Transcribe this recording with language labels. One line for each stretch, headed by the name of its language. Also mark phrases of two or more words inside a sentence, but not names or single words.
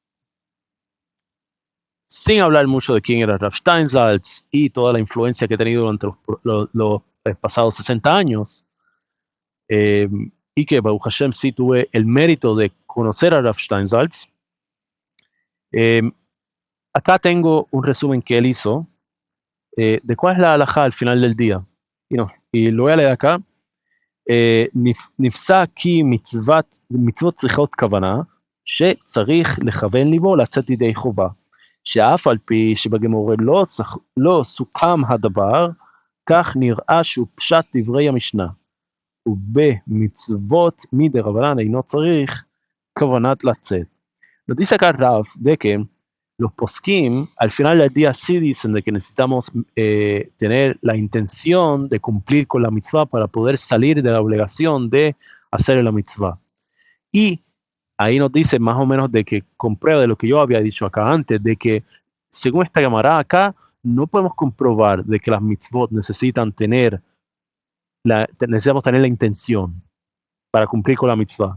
Spanish: sin hablar mucho de quién era Rav Steinsaltz y toda la influencia que ha tenido durante los pasados 60 años, y que
Hebrew: ברוך השם
Spanish: sí tuve el mérito de conocer a Rav Steinsaltz. Acá tengo un resumen que él hizo de cuál es la halajá al final del día. Y lo voy a leer acá.
Hebrew: נפסק כי מצוות צריכות כוונה שצריך לכוון ליבו לצאת ידי חובה. שאף על פי שבגמורה לא סוכם הדבר, כך נראה שהוא פשט דברי המשנה. ובמצוות מדרבנן אינו צריך כוונת לצאת.
Spanish: Nos dice acá Rav de que Los poskim al final del día sí dicen de que necesitamos tener la intención de cumplir con la mitzvah para poder salir de la obligación de hacer la mitzvah. Y ahí nos dice más o menos de que comprueba de lo que yo había dicho acá antes, de que según esta Gemara acá, no podemos comprobar de que las mitzvot necesitamos tener la intención para cumplir con la mitzvah.